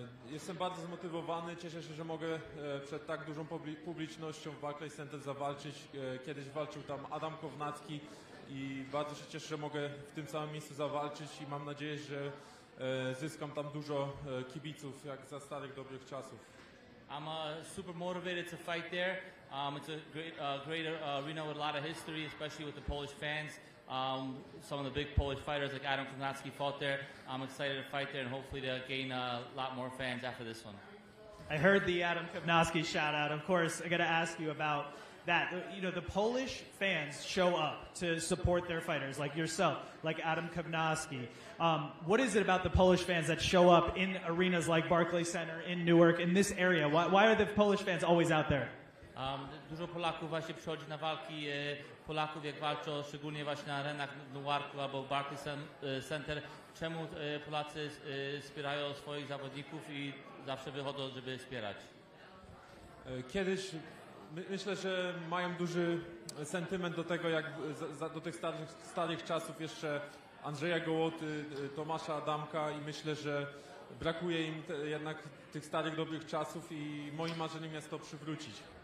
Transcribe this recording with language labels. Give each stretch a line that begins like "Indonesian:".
Polish: Jestem bardzo zmotywowany. Cieszę się, że mogę przed tak dużą publicznością w Barclays Center zawalczyć. Kiedyś walczył tam Adam Kownacki i bardzo się cieszę, że mogę w tym samym miejscu zawalczyć i mam nadzieję, że zyskam tam dużo kibiców, jak za starych, dobrych czasów.
English: I'm super motivated to fight there. It's a great arena with a lot of history, especially with the Polish fans. Some of the big Polish fighters like Adam Kownacki fought there. I'm excited to fight there and hopefully to gain a lot more fans after this one. I heard the Adam Kownacki shout out. Of course, I got to ask you about that. You know, the Polish fans show up to support their fighters, like yourself, like Adam Kownacki. What is it about the Polish fans that show up in arenas like Barclays Center, in Newark, in this area? Why are the Polish fans always out there?
Polish: Dużo Polaków właśnie przychodzi na walki Polaków, jak walczą, szczególnie właśnie na arenach w Newarku albo Barclays Center. Czemu Polacy wspierają swoich zawodników i zawsze wychodzą, żeby wspierać? Kiedyś myślę, że mają duży sentyment do tego, jak do tych starych czasów jeszcze Andrzeja Gołoty, Tomasza Adamka i myślę, że brakuje im jednak tych starych, dobrych czasów i moim marzeniem jest to przywrócić.